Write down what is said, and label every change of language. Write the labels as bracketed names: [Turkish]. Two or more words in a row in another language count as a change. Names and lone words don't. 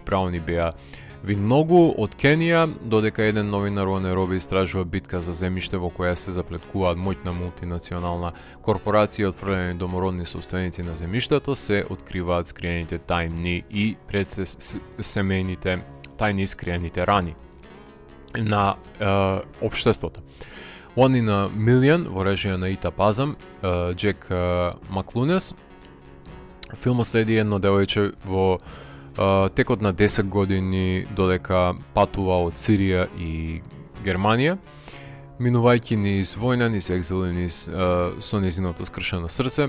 [Macedonian] Браун и Беа Виногу од Кенија, додека еден новинар во Наироби истражува битка за земјиште во која се заплеткуваат моќна мултинационална корпорација и отфрлени домородни собственици на земјиштето, се откриваат скриените тајни и тајни скриените рани на општеството. One in a Million во режија на Ита Пазам, Джек Маклунес. Филмот следи едно девојче во текот на 10 години додека патува од Сирија и Германија, минувајќи низ војна, низ екзил, низ со незиното скршено срце.